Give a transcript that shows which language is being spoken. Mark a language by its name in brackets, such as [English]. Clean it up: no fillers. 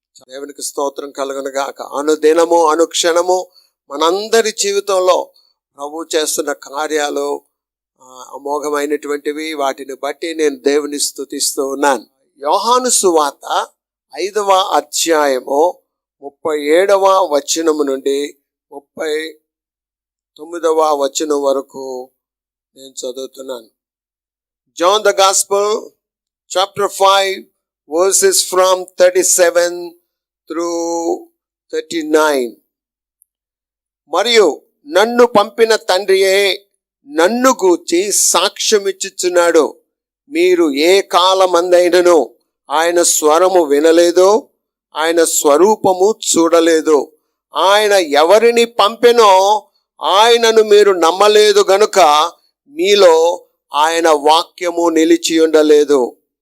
[Telugu] దేవునికి స్తోత్రం కలుగును గాక. అనుదినము అనుక్షణము మనందరి జీవితంలో ప్రభు చేస్తున్న కార్యాలు అమోఘమైనటువంటివి. వాటిని బట్టి నేను దేవుని స్తుతిస్తూ ఉన్నాను. యోహాను సువార్త 5వ అధ్యాయము 37వ వచనము నుండి 39వ వచనం వరకు నేను చదువుతున్నాను. [English] John the Gospel chapter 5 verses from 37 through 39. [Telugu] మరియు నన్ను పంపిన తండ్రియే నన్ను గూర్చి సాక్ష్యమిచ్చుచున్నాడు. మీరు ఏ కాలమందైనను ఆయన స్వరము వినలేదో, ఆయన స్వరూపము చూడలేదు. ఆయన ఎవరిని పంపెనో ఆయనను మీరు నమ్మలేదు గనుక మీలో ఆయన వాక్యము నిలిచి ఉండలేదు.